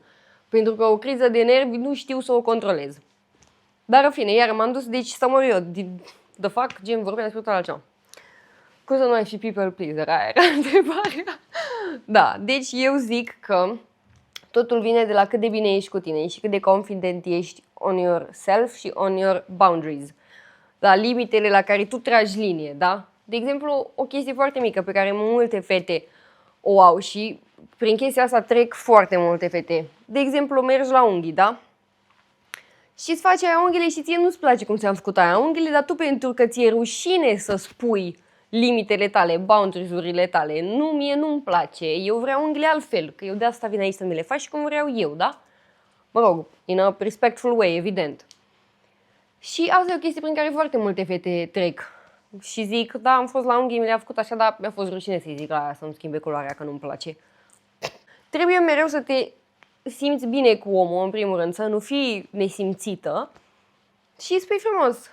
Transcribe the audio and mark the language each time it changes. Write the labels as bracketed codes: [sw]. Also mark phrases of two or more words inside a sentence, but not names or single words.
[ro] Pentru că o criză de nervi nu știu să o controlez. Dar în fine, iar m-am dus, deci să mă eu, [en] the fuck, [ro] gen, vorbeam despre tot altceva. Cum să nu mai fi [en] people pleaser, [ro] aia era întrebarea. Da, deci eu zic că totul vine de la cât de bine ești cu tine și cât de confident ești [en] on yourself [ro] și [en] on your boundaries. [ro] La limitele la care tu tragi linie, da? De exemplu, o chestie foarte mică pe care multe fete o au și prin chestia asta trec foarte multe fete. De exemplu, mergi la unghii, da? Și îți faci aia unghiile și ție nu-ți place cum ți-am făcut aia unghiile, dar tu pentru că ți-e rușine să spui limitele tale, boundaries-urile tale, mie nu-mi place, eu vreau unghiile altfel, că eu de asta vin aici să mi le faci cum vreau eu, da? Mă rog, [en] in a respectful way, [ro] evident. Și asta e o chestie prin care foarte multe fete trec. Și zic, da, am fost la unghii, mi le-a făcut așa, dar mi-a fost rușine să-i zic la aia să-mi schimbe culoarea, că nu-mi place. Trebuie mereu să te simți bine cu omul, în primul rând, să nu fii nesimțită și spui frumos.